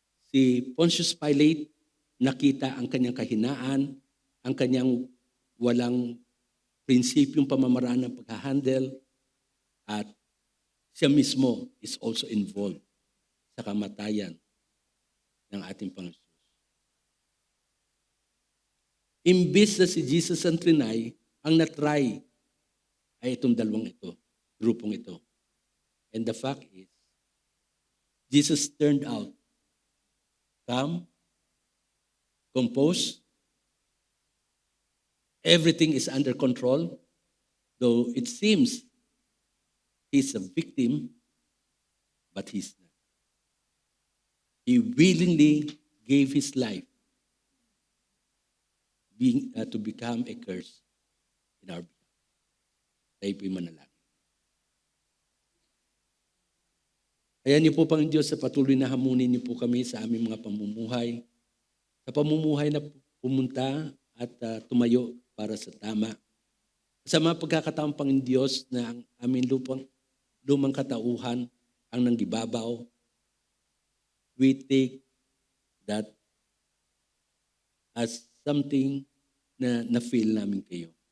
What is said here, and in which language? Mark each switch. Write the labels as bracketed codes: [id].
[tl] Si Pontius Pilate, nakita ang kanyang kahinaan, ang kanyang walang prinsipyong pamamaraan ng paghahandle, at siya mismo [en] is also involved [tl] sa kamatayan ng ating Panginoon. Imbis na si Jesus ang trinay, ang natry ay itong dalawang ito, grupong ito. [en] And the fact is, Jesus turned out calm, composed, everything is under control, though it seems he's a victim, but he's not. He willingly gave his life to become a curse in our behalf. [tl] Tayo po'y manalangin. Kaya niyo po, Panginoon Diyos, sa patuloy na hamunin niyo po kami sa aming mga pamumuhay, sa pamumuhay na pumunta at tumayo para sa tama. Sa mga pagkakataong, Panginoon Diyos, na ang aming lumang katauhan ang nanggibabaw, [en] we take that as something [tl] na na-feel namin kayo.